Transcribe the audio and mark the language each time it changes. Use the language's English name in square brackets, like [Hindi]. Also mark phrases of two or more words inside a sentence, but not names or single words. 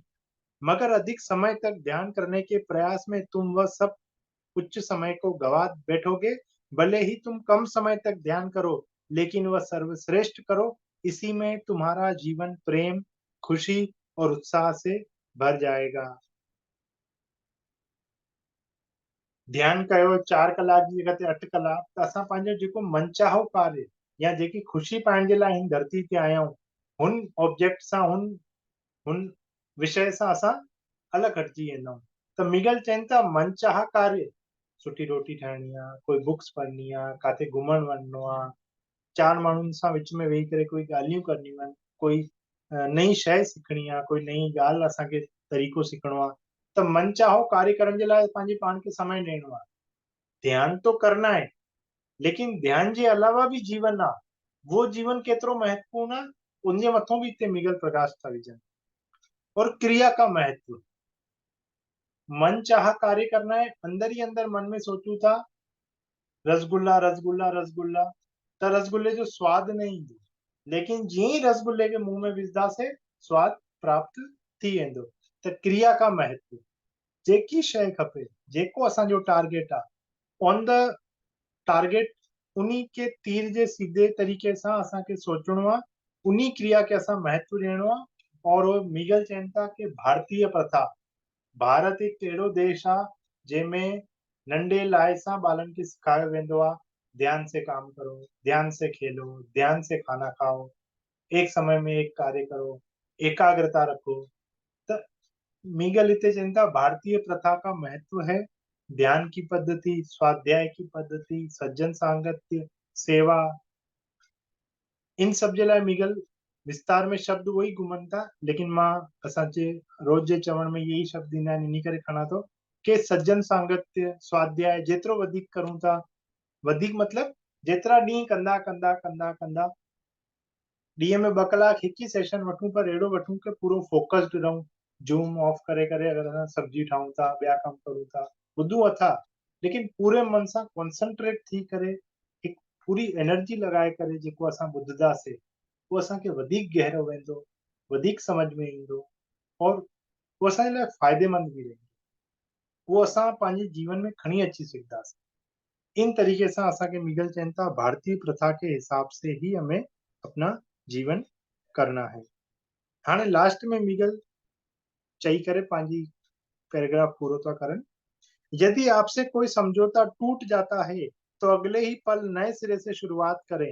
[Hindi] मगर अधिक समय तक ध्यान करने के प्रयास में तुम वह सब उच्च समय को गवा बैठोगे। भले ही तुम कम समय तक ध्यान करो, लेकिन वह सर्वश्रेष्ठ करो। इसी में तुम्हारा जीवन प्रेम, खुशी और उत्साह से भर जाएगा। [Sindhi] ध्यान कयो 4 कलाक जी जगह ते 8 कलाक, त असां पंहिंजो जेको मनचाहो कार्य या जेकी ख़ुशी पाइण जे लाइ हिन धरती ते आया आहियूं, हुन ऑब्जेक्ट सां, हुन विषय सां असां अलॻि हटिजी वेंदा आहियूं। त मिगल चवनि था मनचाहा कार्य, सुठी रोटी ठाहिणी आहे, कोई बुक्स पढ़नी आहे, काथे घुमण वञिणो आहे, 4 माण्हुनि सां विच में वेही करे कोई ॻाल्हियूं करणियूं आहिनि, कोई नई शइ सिखणी आहे, कोई नई ॻाल्हि असांखे तरीक़ो सिखणो आहे। त मनचाहो कार्य करण जे लाइ पंहिंजे पाण खे समय ॾियणो आहे। [Hindi] ध्यान तो करना है, [Sindhi] लेकिन ध्यान जे अलावा भी जीवन आहे। वो जीवन केतिरो महत्वपूर्ण आहे, उनजे मथां भी हिते मिगल प्रकाश था विझनि। [Hindi] और क्रिया का महत्व, मन चाह कार्य करना है, [Sindhi] अंदर ही अंदर मन में सोचूं था रसगुल्ला रसगुल्ला रसगुल्ला, त रसगुल्ले जो स्वाद न ईंदो, लेकिन जीअं ई रसगुल्ले खे मुंह में विझंदासीं स्वाद प्राप्त थी वेंदो। [Hindi] त क्रिया का महत्व, [Sindhi] जेकी शइ खपे, जेको असांजो टारगेट आहे, [English] on the target, [Sindhi] उन्हीं के तीर जे सीधे तरीके सां असांखे सोचणो आहे, उन्हीं क्रिया खे असां महत्व ॾियणो आहे। और वो मिगल चवनि था कि भारतीय प्रथा, भारत हिकु अहिड़ो देश आहे जंहिंमें नंढे लाइ सां ॿारनि खे सिखायो वेंदो आहे, [Hindi] ध्यान से काम करो, ध्यान से खेलो, ध्यान से खाना खाओ, एक समय में एक कार्य करो, एकाग्रता रखो। [Sindhi] त मिगल हिते चवनि था [Hindi] भारतीय प्रथा का महत्व है ध्यान की पद्धति, स्वाध्याय की पद्धति, सज्जन सांगत्य, सेवा। [Sindhi] इन सब जे लाइ मिगल विस्तार में शब्द वही घुमनि था, लेकिन मां असांजे रोज़ जे चवण में यही शब्द ईंदा आहिनि, इन्ही करे खणा थो कि सज्जन सांगत्य, स्वाध्याय जेतिरो वधीक करूं था, वधीक मतलब जेतिरा ॾींहं कंदा कंदा कंदा कंदा, ॾींहं में 2 कलाक हिकु ही सेशन वठूं, पर अहिड़ो वठूं कि पूरो फोकस्ड रहूं। [English] zoom off [Sindhi] करे करे अगर असां सब्जी ठाहूं था, ॿिया कम करूं था, ॿुधूं अथा, लेकिन पूरे मन सां कॉन्संट्रेट थी करे हिकु पूरी एनर्जी लॻाए करे जेको असां ॿुधंदासीं, उहो असांखे वधीक गहरो वेंदो, वधीक समझ में ईंदो और उहो असांजे लाइ फ़ाइदेमंद बि रहंदो। उहो असां पंहिंजे जीवन में खणी अची सघंदासीं। [Hindi] इन तरीके से [Sindhi] असांखे मिगल चवनि था [Hindi] भारतीय प्रथा के हिसाब से ही हमें अपना जीवन करना है। [Sindhi] हाणे लास्ट में मिगल चई करे पंहिंजी पैराग्राफ पूरो था करनि। [Hindi] यदि आपसे कोई समझौता टूट जाता है तो अगले ही पल नए सिरे से शुरुआत करें।